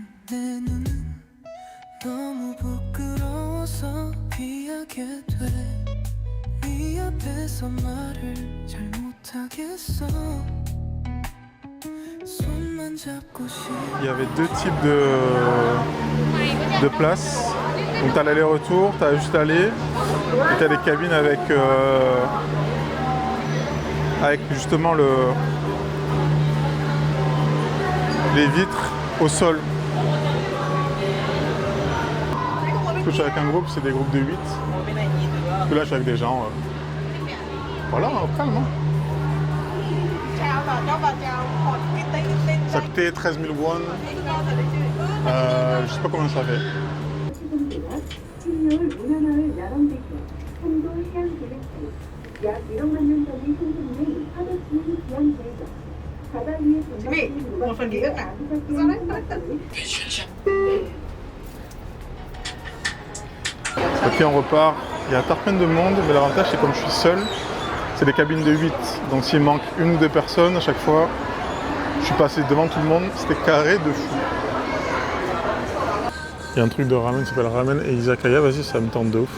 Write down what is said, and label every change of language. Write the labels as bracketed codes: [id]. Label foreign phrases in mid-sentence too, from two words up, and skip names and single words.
[ko] 내 눈은 너무 부끄러워서 피하게 돼. 네 앞에서 말을 잘 못하겠어. 손만 잡고 [fr] Il y avait deux types de places. Donc tu as l'aller-retour, tu as juste aller, et tu as des cabines avec justement les vitres au sol. Je suis avec un groupe, c'est des groupes de 8. Là, je suis avec des gens. Voilà, au calme. Hein. Ça coûtait 13 000 won. Je sais pas combien ça fait. [vi] Một phần ký ức à? Sao đấy? [fr] Et puis on repart. Il y a tarpin de monde, mais l'avantage c'est comme je suis seul, c'est des cabines de 8. Donc s'il manque une ou deux personnes à chaque fois, je suis passé devant tout le monde, c'était carré de fou. Il y a un truc de ramen qui s'appelle ramen et izakaya, vas-y ça me tente de ouf.